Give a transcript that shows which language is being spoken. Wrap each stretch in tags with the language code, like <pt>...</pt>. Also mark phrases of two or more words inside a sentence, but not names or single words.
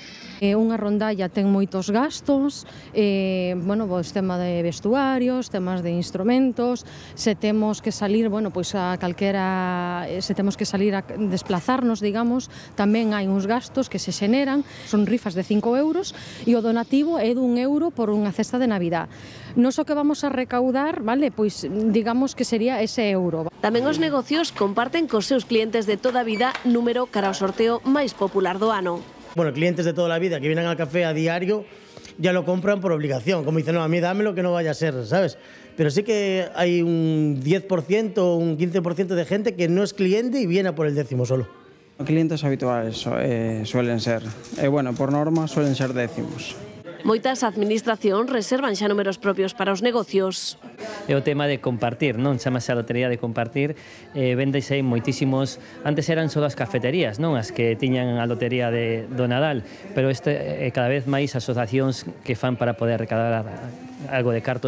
<gl>Unha rondalla ten moitos gastos, pois tema de vestuarios, temas de instrumentos, se temos que salir, a calquera, se temos que salir a desplazarnos, digamos, tamén hai uns gastos que se xeneran, son rifas de 5 euros e o donativo é d'1 € por unha cesta de Navidad. Nos o que</gl> <es>vamos a recaudar,</es> <gl>pois digamos que sería ese euro. Tamén os negocios comparten cos seus clientes de toda a vida número cara ao sorteo máis popular do ano.</gl> <es>Bueno, clientes de toda la vida que vienen al café a diario ya lo compran por obligación, como dicen, no, a mí dámelo que no vaya a ser, ¿sabes? Pero sí que hay un 10% o un 15% de gente que no es cliente y viene a por el 10º solo. Clientes habituales suelen ser, por norma suelen ser 10º.</es> <gl>Moitas administracións reservan xa números propios para os negocios. É o tema de compartir, non? Chamase a lotería de compartir, vendese aí moitísimos, antes eran só as cafeterías, non? As que tiñan a lotería do Nadal, pero cada vez máis asociacións que fan para poder recaudar algo de cartos.</gl>